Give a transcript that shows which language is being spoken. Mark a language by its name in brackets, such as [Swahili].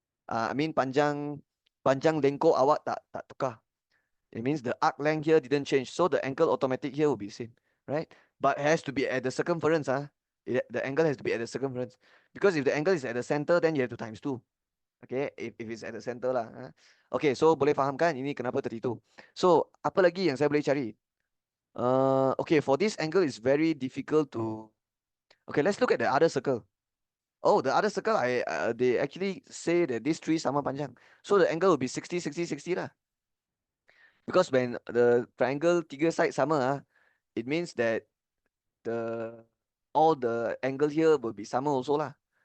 [Malay] I mean panjang lengkok awak tak tukar. [English] It means the arc length here didn't change, so the angle automatic here will be same, right? But it has to be at the circumference. The angle has to be at the circumference, because if the angle is at the center, then you have to times 2. Okay, if it's at the center lah. [Malay] Okay, so boleh faham kan ini kenapa 32. So apa lagi yang saya boleh cari? [English] Okay, for this angle is very difficult to. Okay, let's look at the other circle. Oh, the other circle, they actually say that these three [Malay] sama panjang. [English] So the angle will be 60, 60, 60 lah. Because when the triangle [Malay] tiga side sama, [English] it means that all the angle here will be [Malay] sama also lah.